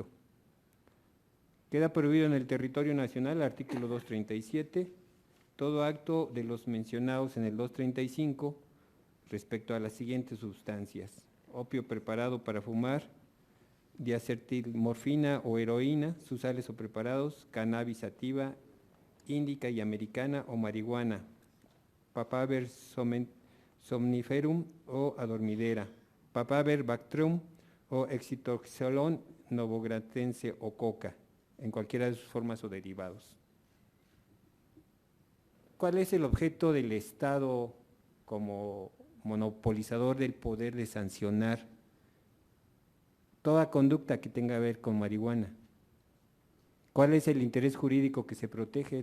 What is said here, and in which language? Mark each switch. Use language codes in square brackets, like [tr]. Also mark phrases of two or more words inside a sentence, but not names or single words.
[es] Queda prohibido en el territorio nacional, artículo 237, todo acto de los mencionados en el 235 respecto a las siguientes sustancias: opio preparado para fumar, diacetilmorfina o heroína, sus sales o preparados, cannabis sativa, índica y americana o marihuana, papaver somniferum o adormidera, papaver bactrum o excitoxolón novogratense o coca, en cualquiera de sus formas o derivados. ¿Cuál es el objeto del Estado como monopolizador del poder de sancionar toda conducta que tenga que ver con marihuana? ¿Cuál es el interés jurídico que se protege?